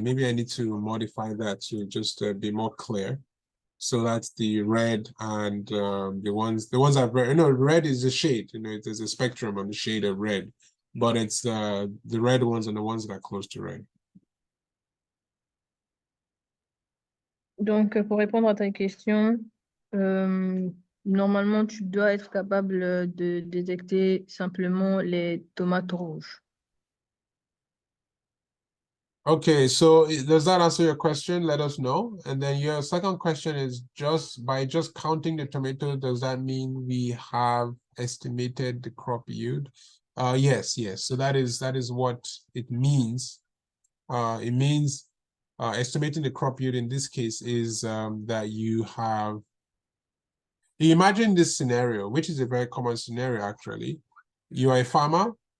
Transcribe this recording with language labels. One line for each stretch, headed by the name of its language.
English: Maybe I need to modify that to just be more clear. So that's the red, and the ones that red, red is a shade, there's a spectrum on the shade of red. but it's the red ones and the ones that are close to red.
French: Donc, pour répondre à ta question, normalement, tu dois être capable de détecter simplement les tomates rouges.
English: Okay, so does that answer your question? Let us know. And then your second question is by just counting the tomato, does that mean we have estimated the crop yield? Yes. So that is what it means. It means estimating the crop yield in this case is that you imagine this scenario, which is a very common scenario actually. You are a farmer.